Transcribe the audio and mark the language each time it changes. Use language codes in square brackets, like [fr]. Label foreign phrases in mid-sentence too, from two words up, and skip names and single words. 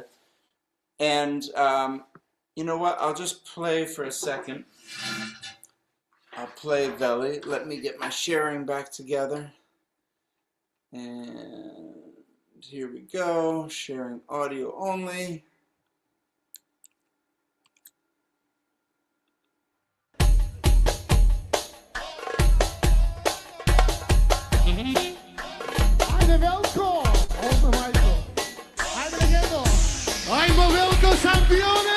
[en] And you know what? I'll just play for a second. I'll play veli. Let me get my sharing back together. And here we go, sharing audio only. [hr] Ajde Velko! Ovdje Majko. Ajde legendo! Ajmo Velko šampione!